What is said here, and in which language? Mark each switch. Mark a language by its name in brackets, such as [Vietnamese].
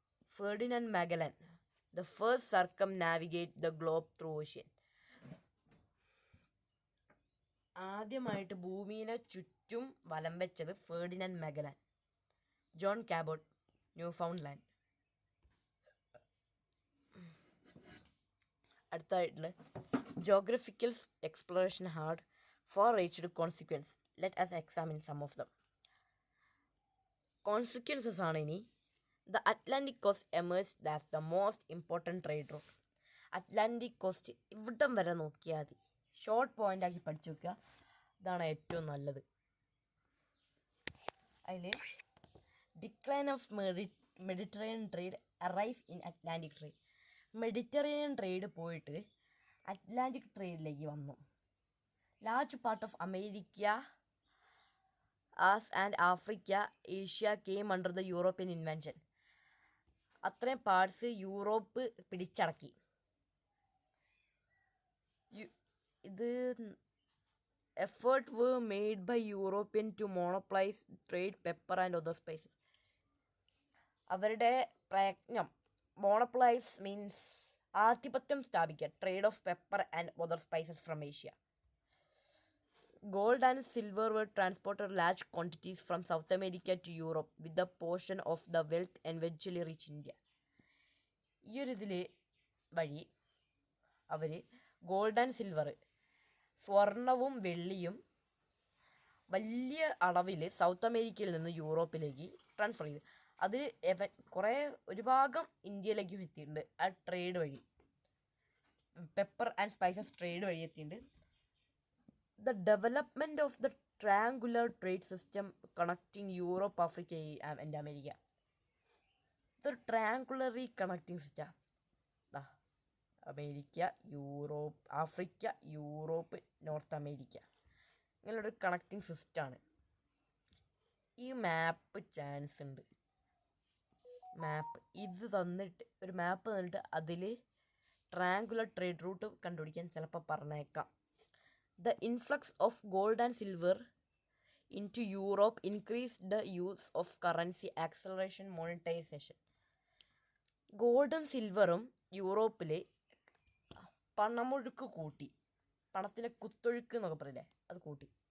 [English] Ferdinand Magellan, the first circumnavigate the globe through ocean. [Malayalam] ആദ്യമായിട്ട് ഭൂമിയെ ചുറ്റും വലം വെച്ചത് Ferdinand മഗലൻ. John കാബോട്ട്, Newfoundland. [English] അടുത്തായിട്ടുള്ള geographical exploration had far reached consequence. Let us examine some of them. Consequences [Malayalam] ആണ് ഇനി. [English] The Atlantic coast emerged as the most important trade route. [Malayalam] Atlantic cost ഇവിടം വരെ നോക്കിയാൽ മതി, ഷോർട്ട് പോയിന്റ് ആക്കി പഠിച്ചു വെക്കുക. ഇതാണ് ഏറ്റവും നല്ലത്. [English] അതിൽ decline of Mediterranean trade, arise in Atlantic trade. [Malayalam] Mediterranean trade പോയിട്ട് അറ്റ്ലാന്റിക് ട്രേഡിലേക്ക് വന്നു. [English] Large part of America and Africa, Asia came under the European invention. [Malayalam] അത്രയും പാർട്സ് യൂറോപ്പ് പിടിച്ചടക്കി. [English] ഇത് effort were made by European to monopolize trade pepper and other spices. [Malayalam] അവരുടെ പ്രയത്നം, [English] monopolise means [Malayalam] ആധിപത്യം സ്ഥാപിക്കുക, [English] Trade of pepper and other spices from Asia. Gold and silver were transported large quantities from South America to Europe, with a portion of the wealth eventually reach India. [Malayalam] ഈ ഒരു ഇതിൽ വഴി അവർ [English] gold and silver, [Malayalam] സ്വർണവും വെള്ളിയും വലിയ അളവിൽ south അമേരിക്കയിൽ നിന്ന് യൂറോപ്പിലേക്ക് ട്രാൻസ്ഫർ ചെയ്തു. അതിൽ ഒരു ഭാഗം ഇന്ത്യയിലേക്കും എത്തിയിട്ടുണ്ട്. ആ ട്രേഡ് വഴി, പെപ്പർ ആൻഡ് സ്പൈസസ് ട്രേഡ് വഴി എത്തിയിട്ടുണ്ട്. [English] The development of the triangular trade system connecting Europe, Africa and America. The triangularly connecting system. [Malayalam] America, Europe, Africa, Europe, north America, ഇങ്ങനെയൊരു കണക്റ്റിംഗ് സിസ്റ്റമാണ്. ഈ മാപ്പ് ചാൻസ് ഉണ്ട്. മാപ്പ് ഇത് തന്നിട്ട്, ഒരു മാപ്പ് തന്നിട്ട് അതിൽ ട്രയാങ്കുലർ ട്രേഡ് റൂട്ട് കണ്ടുപിടിക്കാൻ ചിലപ്പോൾ പറഞ്ഞേക്കാം. [English] The influx of gold and silver into Europe increased the use of currency, acceleration, monetization. [Malayalam] ഗോൾഡും സിൽവറും യൂറോപ്പിൽ പണമൊഴുക്ക് കൂട്ടി. പണത്തിലെ കുത്തൊഴുക്ക് എന്നൊക്കെ പറയില്ലേ, അത് കൂട്ടി.